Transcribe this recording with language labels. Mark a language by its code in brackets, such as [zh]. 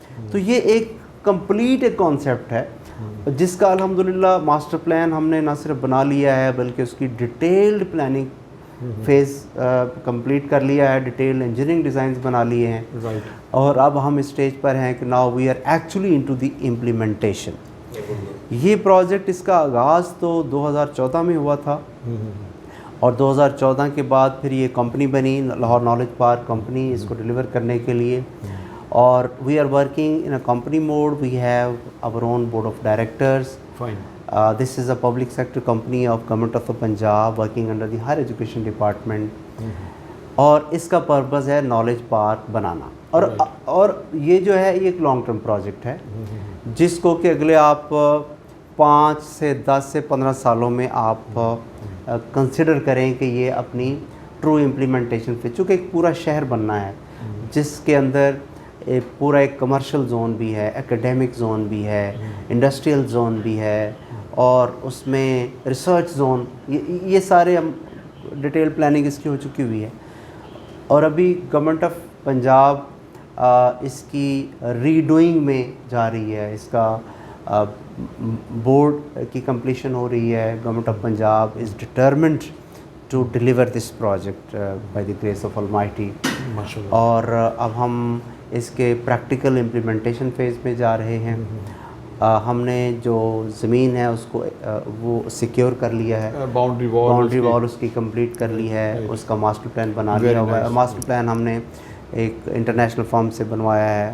[ur] تو یہ ایک کمپلیٹ ایک کانسیپٹ ہے جس کا الحمدللہ ماسٹر پلان ہم نے نہ صرف بنا لیا ہے بلکہ اس کی ڈیٹیلڈ پلاننگ فیز کمپلیٹ کر لیا ہے, ڈیٹیلڈ انجینئرنگ ڈیزائنز بنا لیے ہیں اور اب ہم اسٹیج پر ہیں کہ [en] Now we are actually into the implementation. [ur] یہ پروجیکٹ اس کا آغاز تو 2014 میں ہوا تھا اور 2014 کے بعد پھر یہ کمپنی بنی, لاہور نالج پارک کمپنی, اس کو ڈیلیور کرنے کے لیے. اور [en] We are working in a company mode. We have our own board of directors. This is a public sector company of Government of Punjab working under the Higher Education Department. [ur] اور اس کا purpose ہے knowledge park بنانا اور یہ جو ہے یہ ایک long term project ہے جس کو کہ اگلے آپ 5 سے 10 سے 15 سالوں میں آپ کنسیڈر کریں کہ یہ اپنی ٹرو امپلیمنٹیشن پہ, چونکہ ایک پورا شہر بننا ہے جس کے اندر پورا ایک کمرشل زون بھی ہے, ایکڈیمک زون بھی ہے, انڈسٹریل زون بھی ہے اور اس میں ریسرچ زون, یہ سارے ہم ڈیٹیل پلاننگ اس کی ہو چکی ہوئی ہے. اور ابھی گورنمنٹ آف پنجاب اس کی ری ڈوئنگ میں جا رہی ہے, اس کا بورڈ کی کمپلیشن ہو رہی ہے. [en] Government of Punjab is determined to deliver this project by the grace of almighty. [ur] اور اب ہم اس کے پریکٹیکل امپلیمنٹیشن فیز میں جا رہے ہیں. ہم نے جو زمین ہے اس کو وہ سیکیور کر لیا ہے, باؤنڈری وال اس کی کمپلیٹ کر لی ہے, اس کا ماسٹر پلان بنا لیا ہوا ہے. ماسٹر پلان ہم نے ایک انٹرنیشنل فرم سے بنوایا ہے.